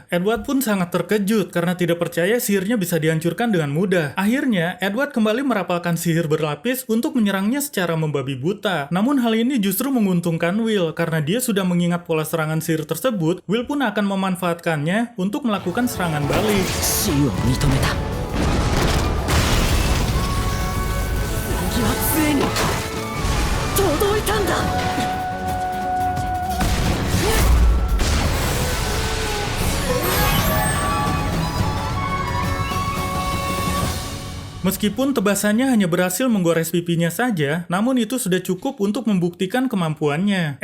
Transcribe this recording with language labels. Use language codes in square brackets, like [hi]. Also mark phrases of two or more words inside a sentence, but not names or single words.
[id] Edward pun sangat terkejut karena tidak percaya sihirnya bisa dihancurkan dengan mudah. Akhirnya, Edward kembali merapalkan sihir berlapis untuk menyerangnya secara membabi buta. Namun hal ini justru menguntungkan Will karena dia sudah mengingat pola serangan sihir tersebut. Will pun akan memanfaatkannya untuk melakukan serangan balik. [ja] 死を認めた次はついに届いたんだ [id] Meskipun tebasannya hanya berhasil menggores pipinya saja, namun itu sudah cukup untuk membuktikan kemampuannya.